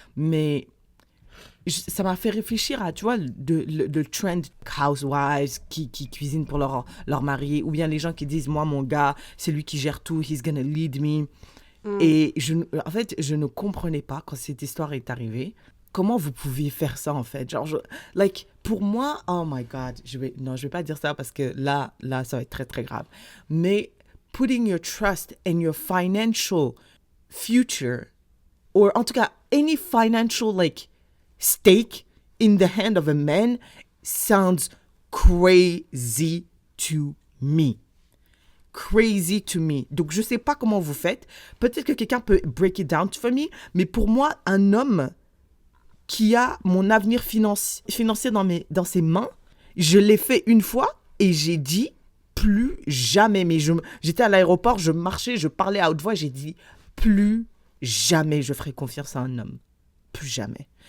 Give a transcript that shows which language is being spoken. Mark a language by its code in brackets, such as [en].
[fr] Mais ça m'a fait réfléchir à, tu vois, le trend housewives qui cuisinent pour leur mari, ou bien les gens qui disent, moi, mon gars, c'est lui qui gère tout, [en] he's gonna lead me. [fr] Et en fait, je ne comprenais pas quand cette histoire est arrivée. Comment vous pouviez faire ça, en fait? Genre, pour moi, [en] oh my God, [fr] je vais pas dire ça parce que là, ça va être très, très grave. [en] Mais putting your trust in your financial future, or [fr] en tout cas, [en] any financial, stake in the hand of a man sounds crazy to me. Crazy to me. [fr] Donc, je sais pas comment vous faites. Peut-être que quelqu'un peut [en] break it down for me, [fr] mais pour moi, un homme qui a mon avenir financier dans ses mains, je l'ai fait une fois et j'ai dit plus jamais. Mais j'étais à l'aéroport, je marchais, je parlais à haute voix, j'ai dit plus jamais je ferai confiance à un homme. Plus jamais.